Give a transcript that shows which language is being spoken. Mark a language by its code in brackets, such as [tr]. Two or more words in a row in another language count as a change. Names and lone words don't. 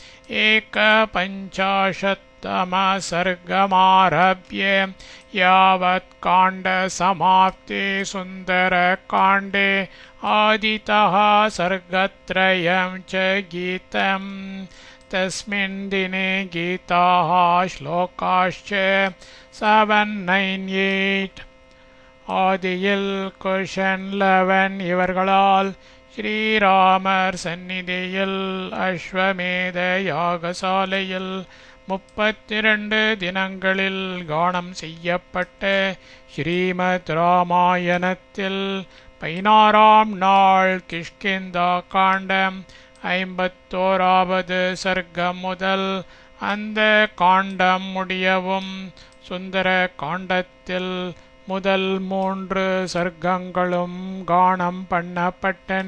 [sa] 51तमसर्गमारभ्य यावत् काण्डसमाप्ति सुन्दरकाण्डे आदितः सर्गत्रयं च गीतम्. तस्मिन् दिने गीताः श्लोकाश्च 798. [ta] ஆதியில் குஷன் 11 இவர்களால் ஸ்ரீராமர் சந்நிதியில் அஸ்வமேத யாகசாலையில் 32 தினங்களில் கானம் செய்யப்பட்ட ஸ்ரீமத் ராமாயணத்தில் 16ஆம் நாள் கிஷ்கிந்தா காண்டம் 51வது சர்க்கம் முதல் அந்த காண்டம் முடியவும் சுந்தர காண்டத்தில் முதல் 3 சர்க்கங்களும் கானம் பண்ணப்பட்டன.